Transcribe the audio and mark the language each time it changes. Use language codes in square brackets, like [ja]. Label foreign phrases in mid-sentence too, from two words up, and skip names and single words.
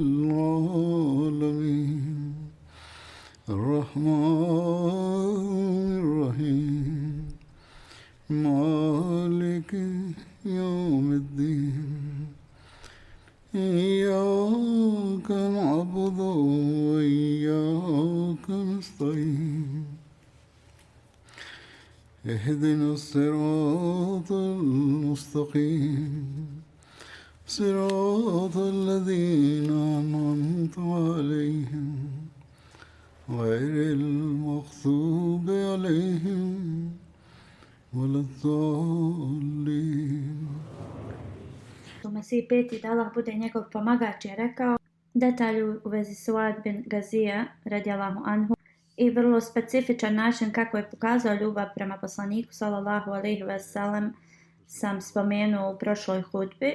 [ar] العالمين الرحمن الرحيم مالك يوم الدين إياك نعبد وإياك نستعين اهدنا الصراط المستقيم صراط الذين أنعمت عليهم غير المغضوب عليهم ولا الضالين. [bs] Mesih peti da Allah bude njegov pomagač je rekao detalj u vezi Suad bin Gazija [ar] رضي الله عنه [bs] i vrlo specifičan način kako je pokazao ljubav prema poslaniku [ar] صلى الله عليه وسلم [bs] sam spomenuo u prošloj hudbi.